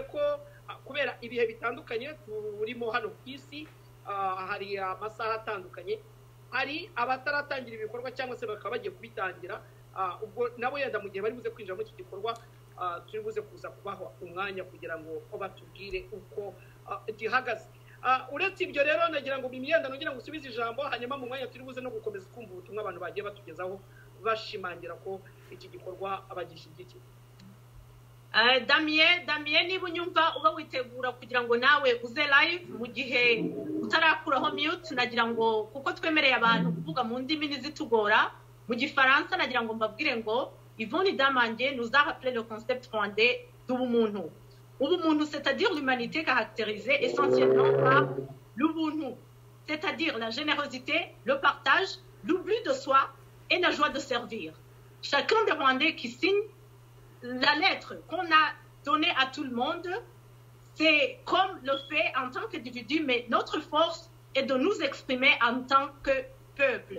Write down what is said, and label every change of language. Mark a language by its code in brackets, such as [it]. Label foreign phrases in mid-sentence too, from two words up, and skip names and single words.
[rw] ko kubera ibihe bitandukanye turimo hano ku isi hari amasaha atandukanye hari abataratangira ibikorwa cyangwa se bakaba bagiye kubitangira ubwo nabo yenda mu gihe bari buze kwinjira muri iki gikorwa turi buze kuza kubaho umwanya kugira ngo batubwire uko gihagaze uretse ibyo rero nagira ngo bimyenda nongera ngo usubize ijambo hanyuma mu mwanya turi buze no gukomeza kumva ubutumwa abantu bagiye batugezaho bashimangira ko iki gikorwa abagishyigikiye Damien niba unyumva uba witegura kugira ngo nawe uze live mu gihe utarakuraho mute nagira ngo kuko twemereye abantu kuvuga mu ndimi nizitugora mu gifaransa nagira ngo mbabwire ngo Yvonne Idamange [fr] nous a rappelé le concept rwandais d'ubumuntu. Ubumuntu, c'est-à-dire l'humanité caractérisée essentiellement par l'ubuntu, c'est-à-dire la générosité, le partage, l'oubli de soi et la joie de servir. Chacun des Rwandais qui signe la lettre qu'on a donnée à tout le monde, c'est comme le fait en tant qu'individu, mais notre force est de nous exprimer en tant que peuple.